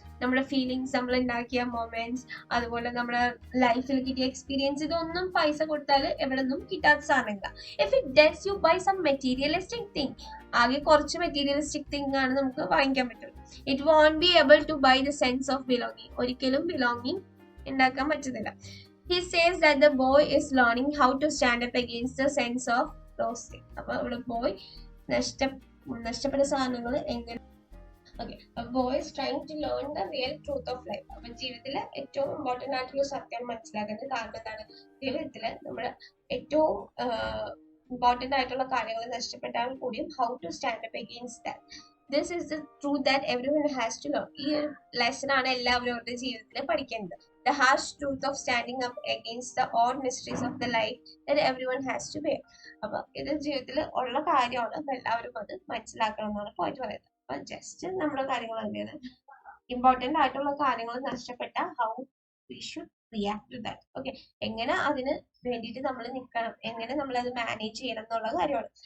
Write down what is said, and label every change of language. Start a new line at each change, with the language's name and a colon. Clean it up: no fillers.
Malayalam: നമ്മുടെ ഫീലിങ്സ്, നമ്മൾ ഉണ്ടാക്കിയ മൊമെന്റ്സ്, അതുപോലെ നമ്മുടെ ലൈഫിൽ കിട്ടിയ എക്സ്പീരിയൻസ്, ഇതൊന്നും പൈസ കൊടുത്താൽ എവിടെ നിന്നും കിട്ടാത്ത സാധനമില്ല.
English: if it gets you by some materialistic thing,
Malayalam: ആകെ കുറച്ച് മെറ്റീരിയലിസ്റ്റിക് തിങ് ആണ് നമുക്ക് വാങ്ങിക്കാൻ പറ്റുള്ളൂ.
English: it won't be able to buy the sense of belonging,
Malayalam: ഒരിക്കലും ബിലോങ്ങിങ് ഉണ്ടാക്കാൻ പറ്റുന്നില്ല.
English: He says that the boy is learning how to stand up against the sense of those things.
Malayalam: അപ്പൊ ഇവിടെ ബോയ് നഷ്ടപ്പെട്ട സാധനങ്ങൾ എങ്ങനെ, okay, boy
English: is trying to learn the real truth of life.
Malayalam: അപ്പൊ ജീവിതത്തിലെ ഏറ്റവും ഇമ്പോർട്ടന്റ് ആയിട്ടുള്ള സത്യം മനസ്സിലാക്കുന്നത്. കാരണം എന്താണ്, ജീവിതത്തില് നമ്മുടെ ഏറ്റവും ഇമ്പോർട്ടന്റ് ആയിട്ടുള്ള കാര്യങ്ങൾ നഷ്ടപ്പെട്ടാൽ കൂടിയും
English: how to stand up against that. This is the truth that everyone has to learn.
Malayalam: ഈ ഒരു ലെസൺ ആണ് എല്ലാവരും അവരുടെ ജീവിതത്തിൽ പഠിക്കേണ്ടത്.
English: The harsh truth of standing up against the odd mysteries of the life that everyone has to bear.
Malayalam: അപ്പൊ ഇത് ജീവിതത്തിൽ ഉള്ള കാര്യമാണ്, അപ്പൊ എല്ലാവരും അത് മനസ്സിലാക്കണം എന്നാണ് പോയിന്റ് പറയുന്നത്. അപ്പൊ ജസ്റ്റ് നമ്മുടെ കാര്യങ്ങൾ തന്നെയാണ് ഇമ്പോർട്ടന്റ് ആയിട്ടുള്ള കാര്യങ്ങൾ നഷ്ടപ്പെട്ട
English: how we should react to that.
Malayalam: Okay, എങ്ങനെ അതിന് വേണ്ടിയിട്ട് നമ്മൾ നിൽക്കണം, എങ്ങനെ നമ്മൾ അത് മാനേജ് ചെയ്യണം എന്നുള്ള കാര്യമാണ്.